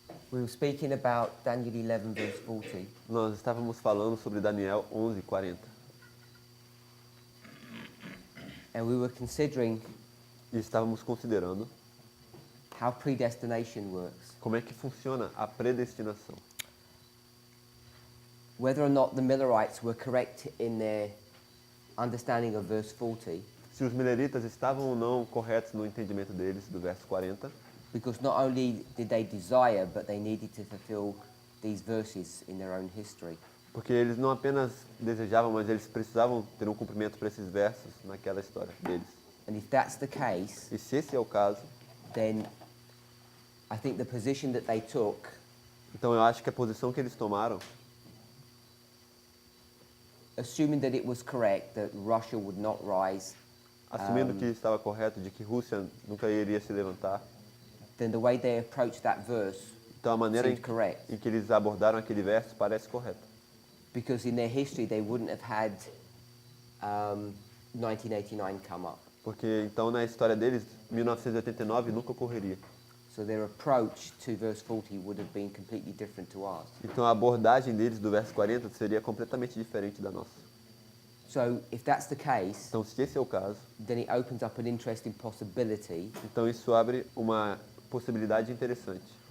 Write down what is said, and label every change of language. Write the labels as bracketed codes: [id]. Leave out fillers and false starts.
[en] we were speaking about Daniel 11 verse 40. [pt] nós estávamos falando sobre Daniel 11:40. [en] And we were considering [pt] E estávamos considerando [en] how predestination works. [pt] como é que funciona a predestinação. [en] Whether or not the Millerites were correct in their understanding of verse 40, [pt] Se os mileritas estavam ou não corretos no entendimento deles do verso 40, [en] because not only did they desire, but they needed to fulfill these verses in their own history. [pt] porque eles não apenas desejavam, mas eles precisavam ter um cumprimento para esses versos naquela história deles. [en] And if that's the case, [pt] E se esse é o caso, [en] then I think the position that they took [pt] então eu acho que a posição que eles tomaram, [en] assuming that it was correct that Russia would not rise, [pt] assumindo que estava correto, de que Rússia nunca iria se levantar, [en] then the way they approached that verse [pt] então a maneira [en] seemed correct. [pt] em que eles abordaram aquele verso parece correta. [en] Because in their history they wouldn't have had 1989 come up. [pt] Porque então na história deles, 1989 nunca ocorreria. [en] So their approach to verse 40 would have been completely different to ours. [pt] Então a abordagem deles do verso 40 seria completamente diferente da nossa. [en] So if that's the case, [pt] Então se esse é o caso, [en] then it opens up an interesting possibility [pt] então isso abre uma possibilidade interessante.